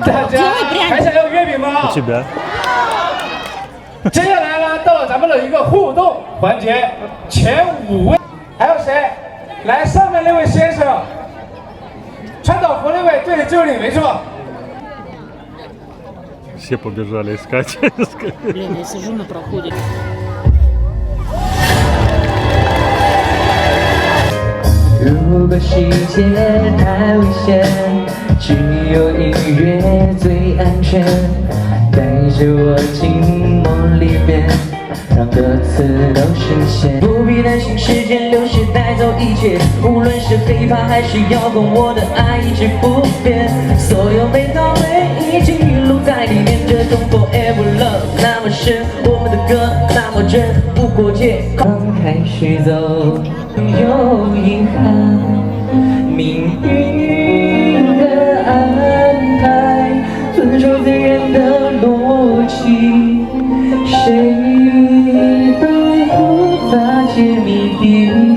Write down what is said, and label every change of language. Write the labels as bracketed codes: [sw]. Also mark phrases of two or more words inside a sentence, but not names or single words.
[zh] 大家还想要月饼吗？ [ru] У тебя. [zh] 接下来呢，到了咱们的一个互动环节，前5位，还有谁？来，上面那位先生， 川岛福那位，对，就是你，没错。 [ru] Все побежали искать. Блин, я сижу на проходе. [zh] 如果世界太危险，只有音乐最安全，带着我进梦里面，让歌词都实现。不必担心时间流逝带走一切，无论是黑怕还是摇滚，我的爱一直不变。所有美好回忆记录在里面，这种 [en] forever love [zh] 那么深，我们的歌那么真，不过界，刚开始走。有遗憾，命运的安排，遵守自然的逻辑，谁都无法解谜底。